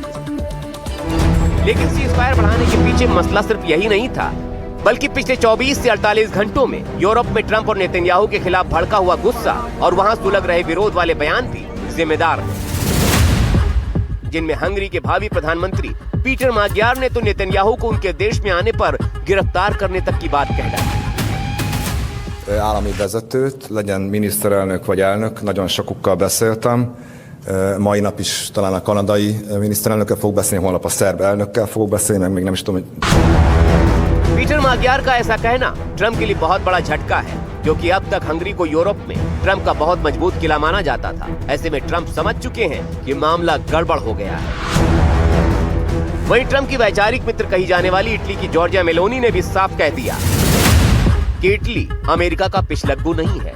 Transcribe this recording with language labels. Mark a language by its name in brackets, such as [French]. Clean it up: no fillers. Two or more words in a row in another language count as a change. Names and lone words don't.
[Hindi] लेकिन [English] cease fire [Hindi] बढ़ाने के पीछे मसला सिर्फ यही नहीं था, बल्कि पिछले 24 से 48 घंटों में यूरोप में ट्रंप और नेतन्याहू के खिलाफ भड़का हुआ गुस्सा और वहां सुलग रहे विरोध वाले बयान भी जिम्मेदार हैं, जिनमें हंगरी के भावी प्रधानमंत्री पीटर माग्यार ने तो नेतन्याहू को उनके देश में आने पर गिरफ्तार करने तक की बात कह डाली। [Hungarian] Állami vezetőt, legyen miniszterelnök vagy elnök, nagyon sokukkal beszéltem. Mai nap is talán a kanadai miniszterelnökkel fogok beszélni, holnap a szerb elnökkel fogok beszélni, meg még nem is tudom, hogy... [Hindi] पीटर माग्यार का ऐसा कहना ट्रंप के लिए बहुत बड़ा झटका है, क्योंकि अब तक हंगरी को यूरोप में ट्रंप का बहुत मजबूत किला माना जाता था। ऐसे में ट्रंप समझ चुके हैं कि मामला गड़बड़ हो गया है। वहीं ट्रंप की वैचारिक मित्र कही जाने वाली इटली की जॉर्जिया मेलोनी ने भी साफ कह दिया कि इटली अमेरिका का पिछलग्गू नहीं है।